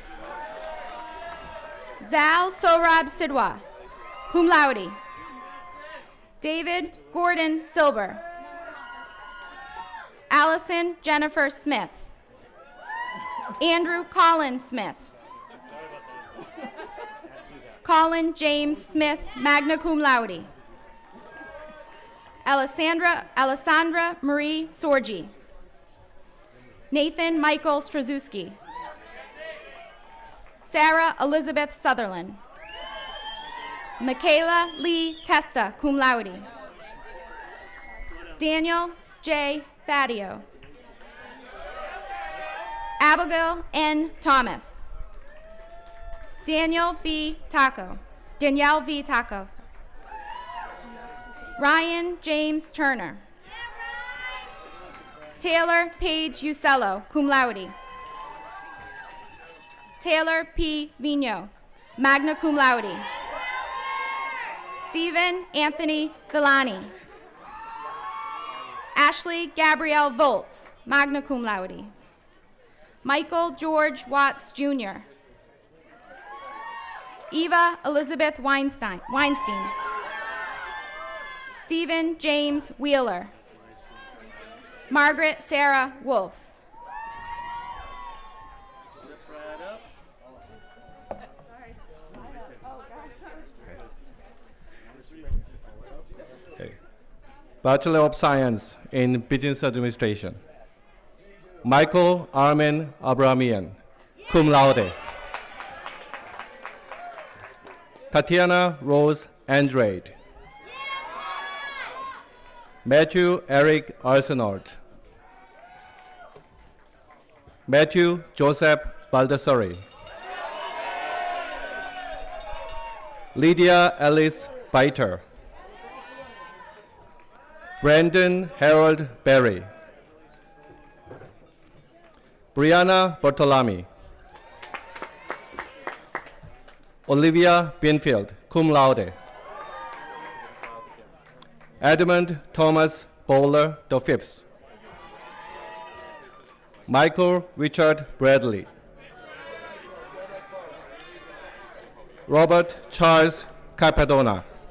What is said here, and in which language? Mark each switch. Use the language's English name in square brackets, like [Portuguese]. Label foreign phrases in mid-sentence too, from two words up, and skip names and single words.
[English] Zal Sorab Sidwa, [Latin] cum laude. [English] David Gordon Silber. Allison Jennifer Smith. Andrew Colin Smith. Colin James Smith, [Latin] magna cum laude. [English] Alessandra Marie Sorgi. Nathan Michael Straszewski. Sarah Elizabeth Sutherland. Michaela Lee Testa, [Latin] cum laude. [English] Daniel J. Fadio. Abigail N. Thomas. Danielle V. Taco. Ryan James Turner. Taylor Paige Usello, [Latin] cum laude. [English] Taylor P. Vino, [Latin] magna cum laude. [English] Stephen Anthony Villani. Ashley Gabrielle Volts, [Latin] magna cum laude. [English] Michael George Watts Jr. Eva Elizabeth Weinstein. Stephen James Wheeler. Margaret Sarah Wolf. Bachelor of Science in Business Administration. Michael Armin Abramian, [Latin] cum laude. [English] Tatiana Rose Andrade. Matthew Eric Arsenault. Matthew Joseph Baldassari. Lydia Alice Biter. Brandon Harold Berry. Brianna Bartolami. Olivia Binfield, [Latin] cum laude. [English] Edmund Thomas Bowler V. Michael Richard Bradley. Robert Charles Capadona.